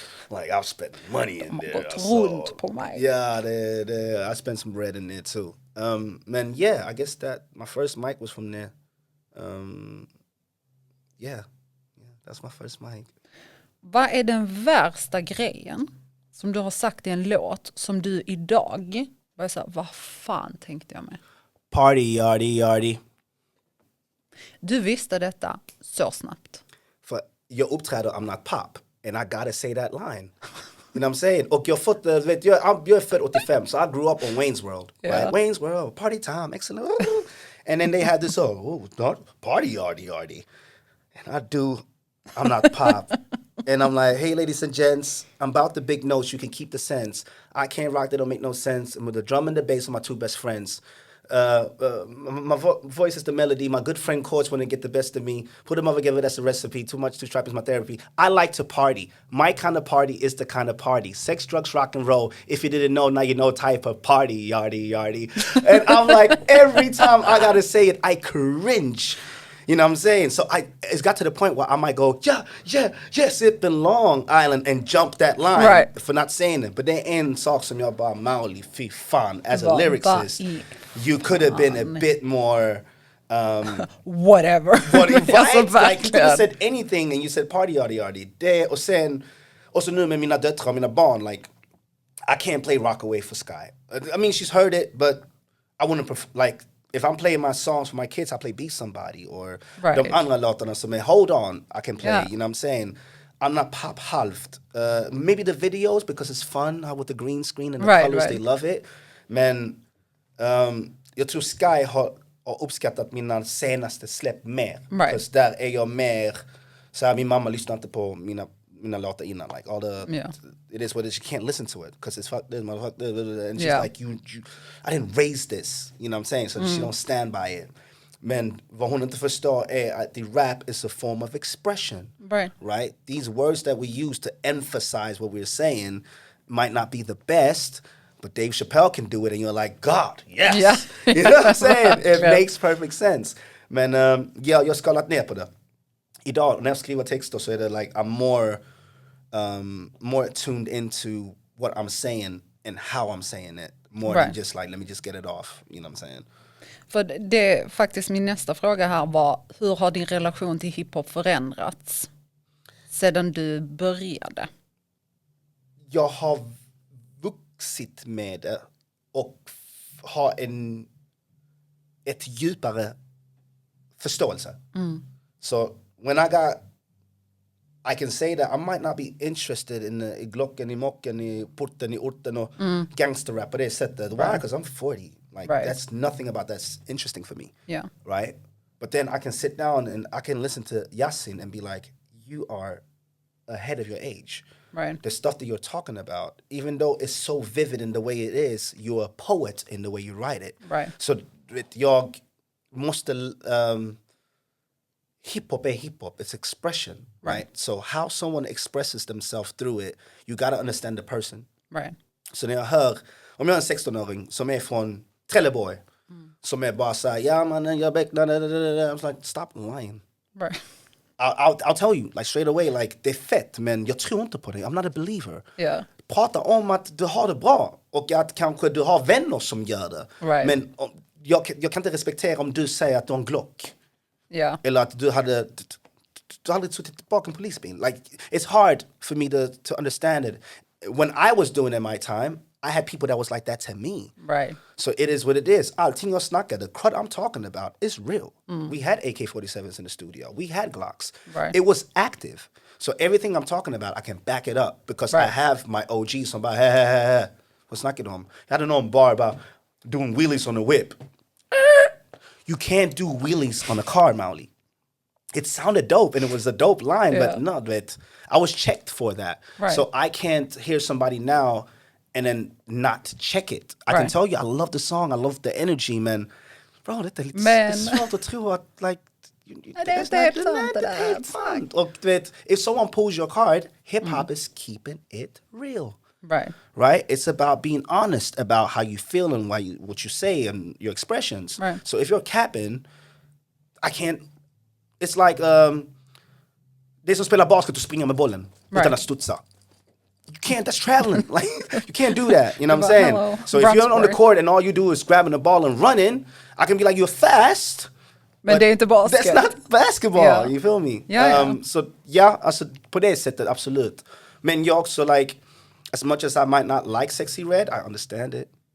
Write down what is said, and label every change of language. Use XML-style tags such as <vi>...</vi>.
<en>Like I've spent money in there.</en> <sv>Gått runt på mig.</sv> <en>Yeah, I spent some bread in there too. Man, yeah, I guess that my first mic was from there. Yeah, that's my first mic.</en> <sv>Vad är den värsta grejen som du har sagt i en låt som du idag bara så här, vad fan tänkte jag med?</sv> <en>Party, yardy.</en> <sv>Du visste detta så snabbt. För jag uppträder</sv> <en>I'm not pop. And I gotta say that line. You know what I'm saying?</en> <sv>Och jag fått, vet jag är född 85,</sv> <en>so I grew up on Wayne's World. Yeah. Right? Wayne's World, party time, excellent. And then they had this, party, yardy. And I'm not pop. And I'm like, hey, ladies and gents, I'm about the big notes. You can keep the sense. I can't rock, they don't make no sense. And with the drum and the bass are my two best friends. My voice is the melody. My good friend chords when they get the best of me. Put them all together, that's a recipe. Too much, too sharp is my therapy. I like to party. My kind of party is the kind of party. Sex, drugs, rock and roll. If you didn't know, now you know type of party, yardy. And I'm like, every time I gotta say it, I cringe. You know what I'm saying? So it's got to the point where I might go, yeah, sip in Long Island and jump that line for not saying it. But then</en> <sv>en sak som jag bara</sv> <en>Mauli,</en> <sv>fy fan,</sv> <en>as a lyricist, you could have been a bit more... whatever. Like, you could have said anything and you said party, yardy.</en> <sv>Det, och så nu med mina döttrar och mina barn,</sv> <en>like, I can't play Rockaway for Sky. I mean, she's heard it, but I wouldn't like... If I'm playing my songs for my kids, I play Be Somebody or</en> <sv>de andra låtarna som är</sv> <en>Hold On, I can play, you know what I'm saying? I'm not pop halvt. Maybe the videos because it's fun, how with the green screen and the colors, they love it.</en> <sv>Men jag tror Sky har uppskattat mina senaste släpp mer.</sv> <en>Because</en> <sv>där är jag mer, så här, min mamma lyssnar inte på mina låtar innan,</sv> <en>like all the it is what it is, you can't listen to it because it's fuck this motherfucker, and she's like you I didn't raise this, you know what I'm saying, so she don't stand by it.</en> <sv>Men vad hon inte förstår är att</sv> <en>the rap is a form of expression, right? These words that we use to emphasize what we're saying might not be the best, but Dave Chappelle can do it and you're like, God, yes. You know what I'm saying? It makes perfect sense.</en> <sv>Men jag har skalat ner på det. Idag när jag skriver texter så är det</sv> <en>like I'm more tuned into what I'm saying and how I'm saying it more than just like let me just get it off, you know what I'm saying?</en> <sv>För det faktiskt min nästa fråga här var, hur har din relation till hiphop förändrats sedan du började? Jag har vuxit med det och har ett djupare förståelse.</sv> <en>So when I can say that I might not be interested in</en> <sv>i Glocken, i Mocken, i Porten, i Orten och gangsterrap på det sättet.</sv> <en>Why? Because I'm 40. Like that's nothing about that's interesting for me. Yeah. Right? But then I can sit down and I can listen to Yasin and be like, you are ahead of your age. Right. The stuff that you're talking about, even though it's so vivid in the way it is, you're a poet in the way you write it. Right.</en> <sv>So jag måste</sv> <en>hip-hop är hip-hop, it's expression, right? So how someone expresses themselves through it, you gotta understand the person. Right.</en> <sv>Så när jag hör, om jag är en 16-åring som är från Trelleborg, som är bara såhär, ja mannen, jag becknar,</sv> <en>I'm like, stop lying. Right. I'll tell you, like straight away, like</en> <sv>det är fett, men jag tror inte på det,</sv> <en>I'm not a believer. Yeah.</en> <sv>Prata om att du har det bra, och att kanske du har vänner som gör det.</sv> <en>Right.</en> <sv>Men jag kan inte respektera om du säger att du har en Glock.</sv> <en>Yeah.</en> <sv>Eller att du hade aldrig suttit bakom en polisbil.</sv> <en>Like, it's hard for me to understand it. When I was doing it in my time, I had people that was like that to me. Right. So it is what it is.</en> <sv>Allting jag snackar,</sv> <en>the crud I'm talking about is real. We had AK-47s in the studio. We had Glocks. Right. It was active. So everything I'm talking about, I can back it up because I have my OG</en> <sv>som bara,</sv> <en>hey.</en> <sv>Vad snackar du om? Jag hade någon</sv> <en>bar about doing wheelies on a whip. You can't do wheelies on a car, Mauli. It sounded dope, and it was a dope line, but no, I was checked for that. Right. So I can't hear somebody now and then not check it. I can tell you, I love the song, I love the energy, man.</en> <sv>Bro, det är svårt att tro att, like, det är helt sant. Och du vet,</sv> <en>if someone pulls your card, hip-hop is keeping it real. Right? It's about being honest about how you feel and what you say and your expressions. Right. So if you're capping, I can't. It's like</en> <sv>det är som spelar basket och springer med bollen utan att studsa.</sv> <en>You can't. That's traveling. Like you can't do that. You know what I'm saying? Hello. So if you're on the court and all you do is grabbing the ball and running, I can be like, you're fast.</en> <sv>Men det är inte basket.</sv> <en>That's not basketball. Yeah. You feel me? Yeah.</en> <sv>So yeah, alltså på det sättet absolut. Men jag också</sv> <en>like, as much as I might not like Sexy Red, I understand it.</en>